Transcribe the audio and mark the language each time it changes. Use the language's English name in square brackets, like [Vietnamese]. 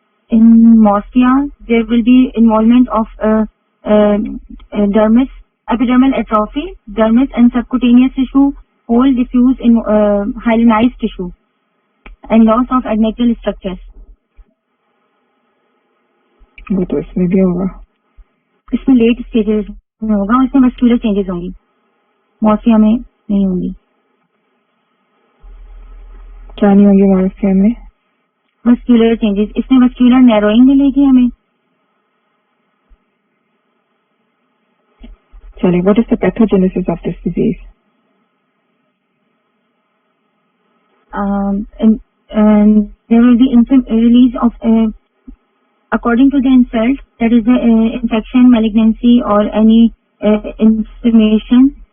[English] In morphia, there will be involvement of dermis, epidermal atrophy, dermis and subcutaneous tissue, whole diffuse in hyalinized tissue, and loss of adnexal structures. [Hindi] वो तो इसमें भी होगा. इसमें late stages में होगा, इसमें मस्कुलर चेंजेस होंगी, मॉर्फिया में नहीं होंगी. क्या नहीं होंगी मॉर्फिया में? Muscular changes. इसमें मस्कुलर नैरोइंग मिलेगी हमें. चलिए, [English] what is the pathogenesis of this disease? And there will be release of according to the insult, that is the infection, malignancy, or any inflammation.